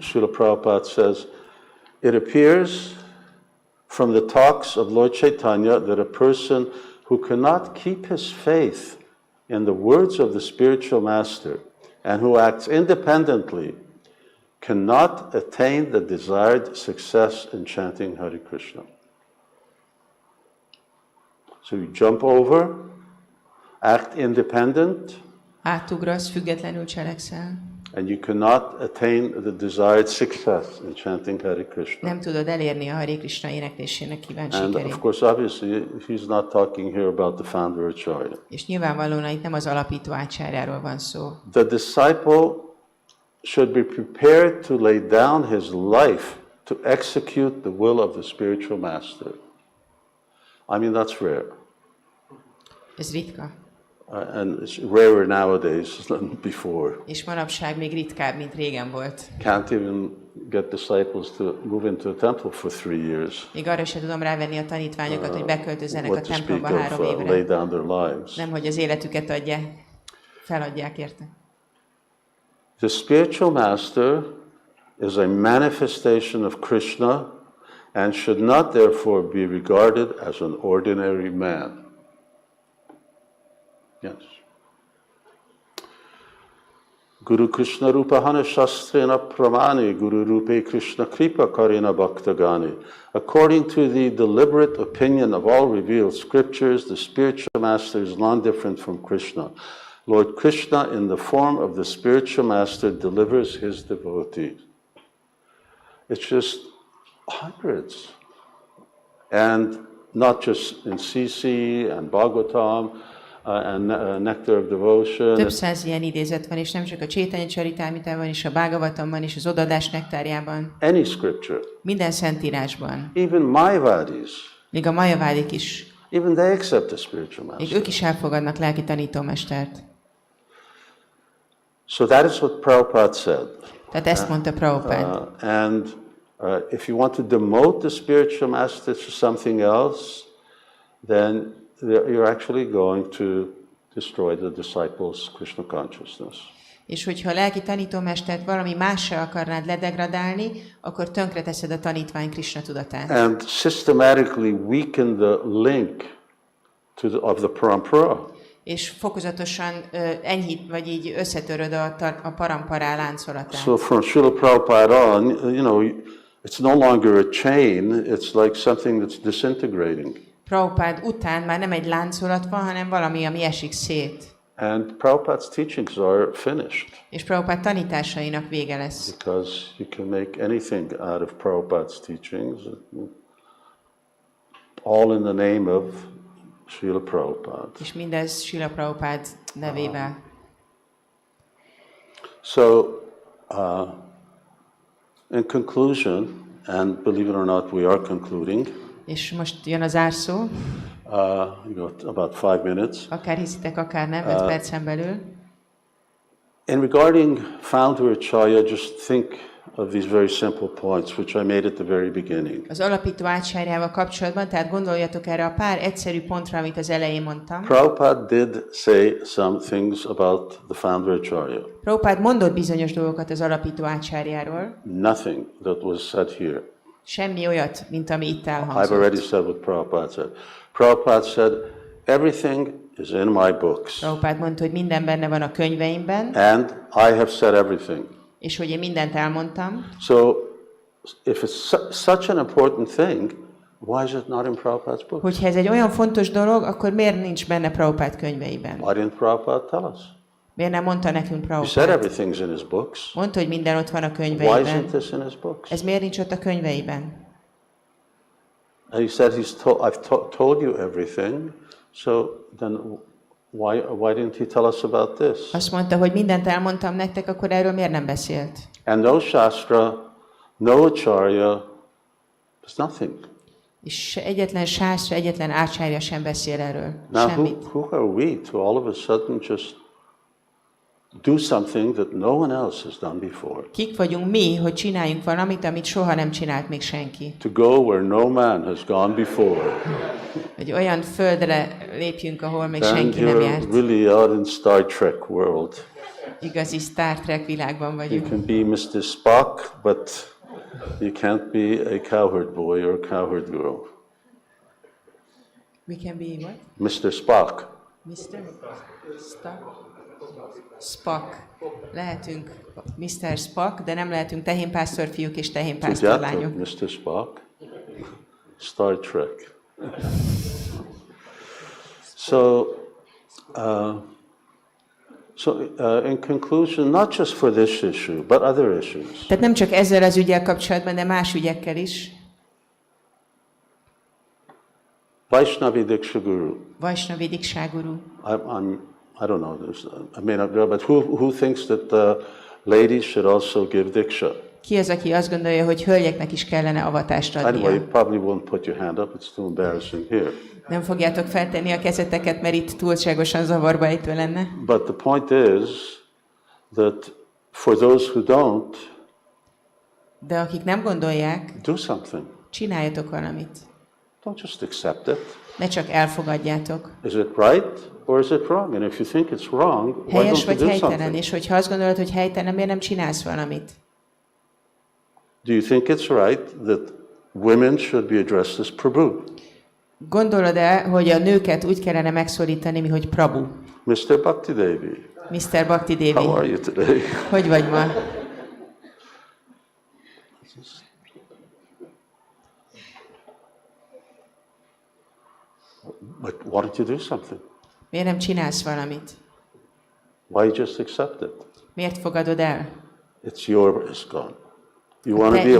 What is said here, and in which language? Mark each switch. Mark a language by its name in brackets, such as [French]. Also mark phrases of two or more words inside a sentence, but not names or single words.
[English] Śrīla Prabhupāda says, it appears from the talks of Lord Chaitanya that a person who cannot keep his faith in the words of the spiritual master and who acts independently cannot attain the desired success in chanting Hare Krishna. So you jump over, act independent, [Hungarian] átugrasz, függetlenül cselekszel. [English] and you cannot attain the desired success in chanting Hare Krishna. [Hungarian] Nem tudod elérni a Hare Krishna éneklésének kívánt [English] And [Hungarian] sikerét. [English] of course, obviously, he's not talking here about the founder Acharya. [Hungarian] És nyilvánvalóan itt nem az alapító ácsárjáról van szó. [English] The disciple should be prepared to lay down his life to execute the will of the spiritual master. I mean, that's rare. [Hungarian] Ez ritka. [English] And it's rarer nowadays than before. [Hungarian] És manapság még ritkább, mint régen volt. [English] Can't even get disciples to move into a temple for 3 years. [Hungarian] Még arra sem tudom rávenni a tanítványokat, hogy beköltözzenek a [English] What to speak [Hungarian] templomba 3 [English] of [Hungarian] évre. [English] lay down their lives. [Hungarian] Nem, hogy az életüket feladják érte. [English] The spiritual master is a manifestation of Krishna and should not therefore be regarded as an ordinary man. Yes. [Sanskrit] Guru Krishna Rupa Hana Shastrena Pramani Guru Rupe Krishna Kripa Karina Bhaktagani. [English] According to the deliberate opinion of all revealed scriptures, the spiritual master is non-different from Krishna. Lord Krishna, in the form of the spiritual master, delivers his devotees. It's just hundreds. And not just in CC and Bhagavatam, and Nectar of Devotion. [Hungarian] Több száz ilyen idézet van, és nem csak a Csétanya Csaritámitában, és a Bhagavatamban, és az Odadás nektárjában. [English] Any scripture. [Hungarian] Minden szentírásban. [English] Even Mayavadis. [Hungarian] Még a Majavádik is. [English] Even they accept the spiritual master. [Hungarian] Még ők is elfogadnak lelki tanítómestert. [English] So that is what Prabhupada said. [Hungarian] Tehát ezt mondta Prabhupád. [English] And if you want to demote the spiritual master to something else, then you're actually going to destroy the disciples' Krishna consciousness. [Hungarian] És hogyha a lelki tanítómestert valami mással akarnád ledegradálni, akkor tönkreteszed a tanítvány Krishna tudatát. [English] And systematically weaken the link of the parampara. [Hungarian] És fokozatosan enyhít, vagy így összetöröd a parampará láncolatát. [English] So from Śrīla Prabhupāda on, it's no longer a chain, it's like something that's disintegrating. [Hungarian] Prabhupád után már nem egy láncolat van, hanem valami, ami esik szét. [English] And Prabhupada's teachings are finished. [Hungarian] És Prabhupád tanításainak vége lesz. [English] Because you can make anything out of Prabhupada's teachings, all in the name of Śrīla Prabhupāda. [Hungarian] És mindez Śrīla Prabhupád nevével. [English] So, in conclusion, and believe it or not, we are concluding. [Hungarian] És most jön a zárszó. [English] About 5 minutes. [Hungarian] Akár hiszitek, akár nem, 5 percen belül. [English] In regarding founder Acharya, just think of these very simple points, which I made at the very beginning. [Hungarian] Az alapító ácsárjával kapcsolatban, tehát gondoljatok erre a pár egyszerű pontra, amit az elején mondtam. [English] Prabhupada did say some things about the founder Acharya. [Hungarian] Prabhupád mondott bizonyos dolgokat az alapító ácsárjáról. [English] Nothing that was said here. [Hungarian] Semmi olyat, mint ami itt [English] I've [Hungarian] elhangzott. [English] already said what Prabhupada said. Prabhupada said, everything is in my books. [Hungarian] Prabhupád mondta, hogy minden benne van a könyveimben, [English] And I have said everything. [Hungarian] és hogy én mindent elmondtam. [English] So, if it's such an important thing, why is it not in Prabhupada's books? [Hungarian] Hogyha ez egy olyan fontos dolog, akkor miért nincs benne Prabhupád könyveiben? [English] Why didn't Prabhupada tell us? [Hungarian] Miért nem mondta nekünk [English] He said [Hungarian] Prabhupád? [English] everything's in his books. [Hungarian] Mondta, hogy minden ott van a [English] Why [Hungarian] könyveiben. [English] isn't this in his books? [Hungarian] Ez miért nincs ott a könyveiben? [English] And he said, I've told you everything, so then why didn't he tell us about this? [Hungarian] Azt mondta, hogy mindent elmondtam nektek, akkor erről miért nem beszélt? [English] And no Shastra, no Acharya, there's nothing. [Hungarian] És egyetlen sászra, egyetlen ácsárja sem beszél erről. [English] Now, [Hungarian] Semmit. [English] who are we to all of a sudden just do something that no one else has done before? [Hungarian] Kik vagyunk mi, hogy csináljunk valamit, amit soha nem csinált még senki? [English] To go where no man has gone before. [Hungarian] Hogy olyan földre lépjünk, ahol még [English] Then [Hungarian] senki nem [English] you're [Hungarian] járt. [English] really out in Star Trek world. [Hungarian] Igazi Star Trek világban [English] You [Hungarian] vagyunk. [English] can be Mr. Spock, but you can't be a cowherd boy or a cowherd girl. We can be what? Mr. Spock. Mr. Spock. [Hungarian] Lehetünk Mr. Spock, de nem lehetünk tehénpásztor fiúk és tehénpásztor Tudjátok, lányok. [English] Mr. Spock? Star Trek. In conclusion, not just for this issue, but other issues. [Hungarian] Tehát nem csak ezzel az üggyel kapcsolatban, de más ügyekkel is. [Sanskrit] Vaishnavi dīkṣā-guru. Vaishnavi dīkṣā-guru. [English] I don't know. I may not know, but who thinks that ladies should also give dīkṣā? [Hungarian] Ki az, aki azt gondolja, hogy hölgyeknek is kellene avatást [English] Anyway, [Hungarian] adnia? [English] you probably won't put your hand up. It's too embarrassing here. [Hungarian] Nem fogjátok feltenni a kezeteket, mert itt túlságosan zavarba ejtő lenne. [English] But the point is that for those who don't, [Hungarian] De akik nem gondolják, [English] do something. [Hungarian] csináljatok valamit. [English] Don't just accept it. [Hungarian] Ne csak elfogadjátok. [English] Is it right or is it wrong? And if you think it's wrong, why [Hungarian] Helyes [English] don't you [Hungarian] vagy [English] do [Hungarian] helytelen, [English] something? [Hungarian] és hogyha azt gondolod, hogy helytelen, miért nem csinálsz valamit? [English] Do you think it's right that women should be addressed as Prabhu? [Hungarian] Gondolod-e, hogy a nőket úgy kellene megszólítani, hogy Prabhu? [English] Mr. Bhakti Devi, [Hungarian] Mr. Bhakti Devi, [English] how are you today? [Hungarian] hogy vagy ma? [English] But why don't you do something? [Hungarian] Miért nem csinálsz valamit? [English] Why you just accept it? [Hungarian] Miért fogadod el? [English] It's your ISKCON. You want to be a